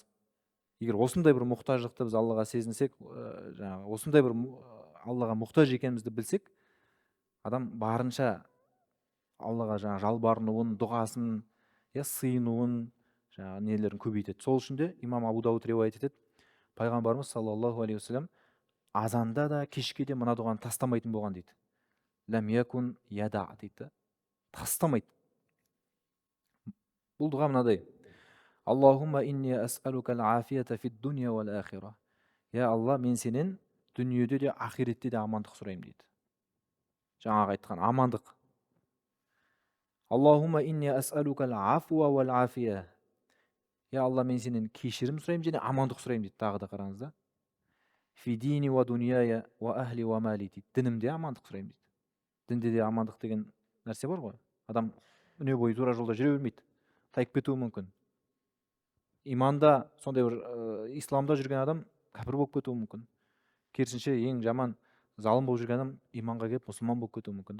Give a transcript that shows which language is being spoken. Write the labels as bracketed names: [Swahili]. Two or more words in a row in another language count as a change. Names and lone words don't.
[Kazakh] Егер осындай бір мұқтаждықты біз Аллаға сезінсек, жаңағы осындай бір Аллаға мұқтаж екенімізді білсек, адам барынша Аллаға жаңағы жалбарынуын, дұғасын, сыйынуын, жаңағы нелерін көбейтеді. Сол үшін де имам Абу Дауд риуаят етеді, пайғамбарымыз [Arabic] صلى الله عليه وسلم [Kazakh] азанда да кешке де мына дұғаны тастамайтын болған дейді. [Arabic] لم يكن يدع [Kazakh] дейді. Тастамайды. Бұл дұға мынадай: [Arabic] اللهم إني أسألك العافية في الدنيا والآخرة. [Kazakh] Я Алла, мен сенен дүниеде де ақиретте де амандық сұраймын дейді. Жаңағы айтқан амандық. [Arabic] اللهم إني أسألك العفو والعافية. [Kazakh] Я Алла, мен сенен кешірім сұраймын және амандық сұраймын дейді. Тағы да қараңыз да. [Arabic] في ديني ودنياي وأهلي ومالي дейді. [Kazakh] Дінімде амандық сұраймын дейді. Дінде де амандық деген нәрсе бар ғой. Адам үне бойы тура жолда жүре бермейді. Тайып кетуі мүмкін. Иманда сондай бір исламда жүрген адам кәпір болып кетуі мүмкін. Керісінше ең жаман залым болып жүрген адам иманға келіп мұсылман болып кетуі мүмкін да.